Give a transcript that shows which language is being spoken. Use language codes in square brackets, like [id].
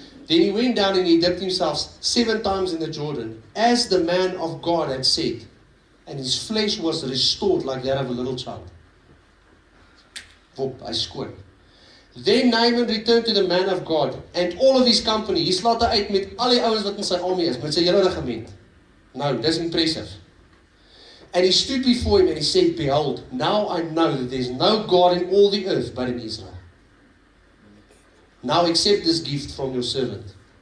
[en] Then he went down and he dipped himself 7 times in the Jordan, as the man of God had said, and his flesh was restored like that of a little child. [af] Wop, hy skoon. [en] Then Naaman returned to the man of God, and all of his company. [af] Hy slaat uit met al die ouens wat in sy army is, met sy hele regiment. Nou, dis impressive. [en] And he stood before him and he said, behold, now I know that there is no God in all the earth but in Israel. Now accept this gift from your servant.